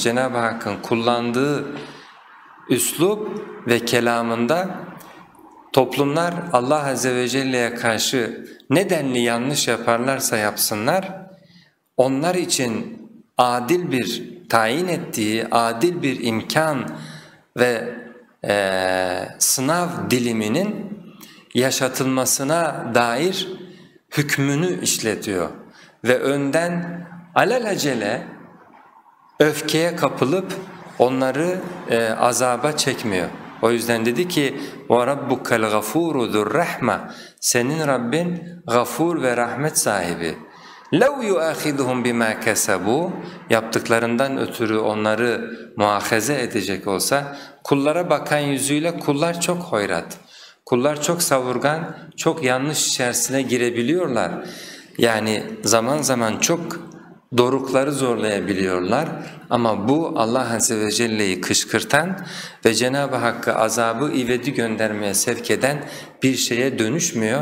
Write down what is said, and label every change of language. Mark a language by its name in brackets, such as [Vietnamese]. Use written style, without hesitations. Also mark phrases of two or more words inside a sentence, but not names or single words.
[Turkish] Cenab-ı Hakk'ın kullandığı üslup ve kelamında toplumlar [Arabic] الله عز وجل [Turkish] karşı ne denli yanlış yaparlarsa yapsınlar, onlar için adil bir tayin ettiği, adil bir imkan ve sınav diliminin yaşatılmasına dair hükmünü işletiyor. Ve önden alelacele öfkeye kapılıp onları azaba çekmiyor. O yüzden dedi ki [Arabic] وَرَبُّكَ الْغَفُورُ ذُو الرَّحْمَةِ. [Turkish] Senin Rabbin gafur ve rahmet sahibi. [Arabic] لَوْ يُؤَخِذُهُمْ بِمَا كَسَبُوا. [Turkish] Yaptıklarından ötürü onları muahaze edecek olsa, kullara bakan yüzüyle kullar çok hoyrat. Kullar çok savurgan, çok yanlış içerisine girebiliyorlar. Yani zaman zaman çok dorukları zorlayabiliyorlar ama bu [Arabic] الله عز وجل [Turkish] kışkırtan ve Cenab-ı Hakk'a azabı ivedi göndermeye sevk eden bir şeye dönüşmüyor.